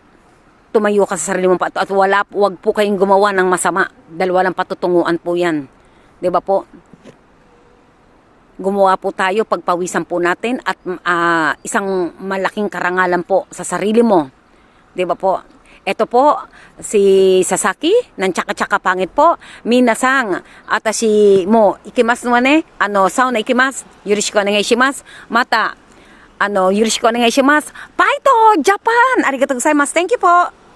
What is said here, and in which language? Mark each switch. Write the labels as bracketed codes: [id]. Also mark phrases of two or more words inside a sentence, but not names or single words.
[tl] Tumayo ka sa sarili mong pato at wag po kayong gumawa ng masama dahil walang patutunguan po yan. 'Di ba po? Gumawa po tayo, pagpawisan po natin at isang malaking karangalan po sa sarili mo. 'Di ba po? Ito po, si Sasaki, ng tsaka-tsaka pangit po, [ja] みなさん、あたしも、行きますわね、サウナ行きます、よろしくお願いします、また、よろしくお願いします、Paito、Japan! ありがとうございます. [en] Thank you po!